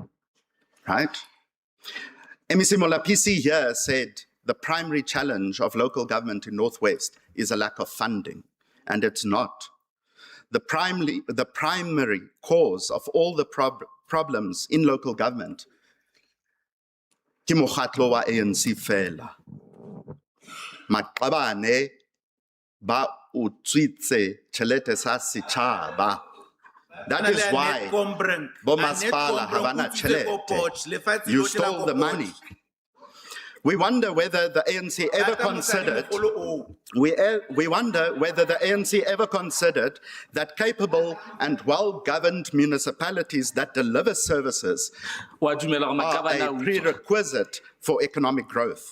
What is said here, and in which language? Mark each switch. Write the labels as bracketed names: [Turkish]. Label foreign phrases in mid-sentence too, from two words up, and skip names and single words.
[English] Right? MEC Molapisi here said the primary challenge of local government in Northwest is a lack of funding, and it's not. The primary cause of all the problems in local government [Southern Sotho] ke mokgatlo wa ANC fela. Maqabane ba utswitse tjhelete sa setjhaba. [English] That is why [Southern Sotho] Bomasipala havana tjhelete. [English] You stole the money. We wonder whether the ANC ever considered, we wonder whether the ANC ever considered that capable and well-governed municipalities that deliver services are a prerequisite for economic growth.